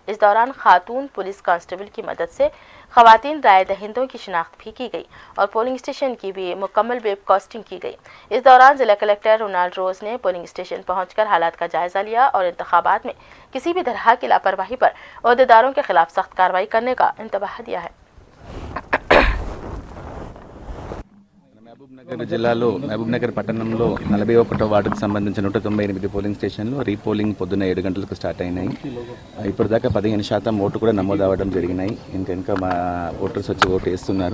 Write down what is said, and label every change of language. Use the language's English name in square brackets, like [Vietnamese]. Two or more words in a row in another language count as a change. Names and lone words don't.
[Urdu] اس دوران خاتون [English] police constable [Urdu] کی مدد سے خواتین رائے دہندوں کی شناخت بھی کی گئی اور [English] polling station [Urdu] کی بھی مکمل [English] web casting [Urdu] کی گئی۔ اس دوران ضلع کلکٹر رونالڈ روز نے [English] polling station [Urdu] پہنچ کر حالات کا جائزہ لیا اور انتخابات میں کسی بھی طرح کی لاپرواہی پر عہدیداروں کے خلاف سخت کارروائی کرنے کا انتباہ دیا ہے۔ [Telugu] మహబూబ్ నగర్ జిల్లాలో మహబూబ్ నగర్ పట్టణంలో 41వ వార్డుకు సంబంధించిన 198 [English] polling stations [Telugu] రీపోలింగ్ పొద్దున్న 7 గంటలకు స్టార్ట్ అయినాయి. ఇప్పుడు దాకా 15% ఓటు కూడా నమోదు అవ్వడం జరిగినాయి. ఇంకా మా ఓటర్స్ వచ్చి ఓటు వేస్తున్నారు.